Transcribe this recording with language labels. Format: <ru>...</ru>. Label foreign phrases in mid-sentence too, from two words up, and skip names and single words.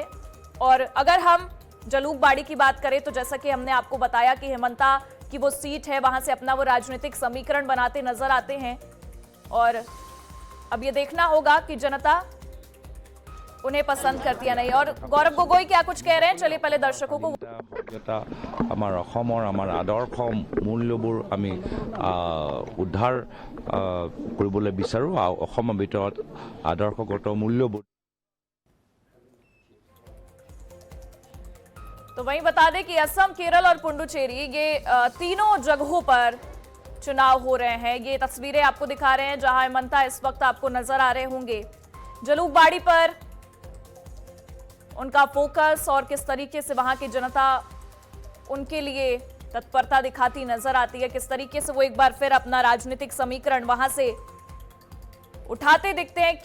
<hi>और अगर हम जलूकबाड़ी की बात करें तो जैसा कि हमने आपको बताया कि हेमंता की वो सीट है, वहां से अपना वो राजनीतिक समीकरण बनाते नजर आते हैं। और अब ये देखना होगा कि जनता उन्हें पसंद करती है नहीं। और गौरव गोगोई क्या कुछ कह रहे हैं, चलिए पहले दर्शकों को।</hi> <as>আমাৰ অসমৰ আমাৰ আদৰ্শ মূল্যবোৰ আমি উদ্ধাৰ কৰিবলৈ বিচাৰোঁ আৰু অসমৰ ভিতৰত আদৰ্শগত মূল্যবোৰ।</as> <hi>तो वहीं बता दें कि असम, केरल और पुडुचेरी, ये तीनों जगहों पर चुनाव हो रहे हैं। ये तस्वीरें आपको दिखा रहे हैं जहां हेमंता इस वक्त आपको नजर आ रहे होंगे। जलूकबाड़ी पर उनका फोकस और किस तरीके से वहां की जनता उनके लिए तत्परता दिखाती नजर आती है, किस तरीके से वो एक बार फिर अपना राजनीतिक समीकरण वहां से उठाते दिखते हैं।</hi>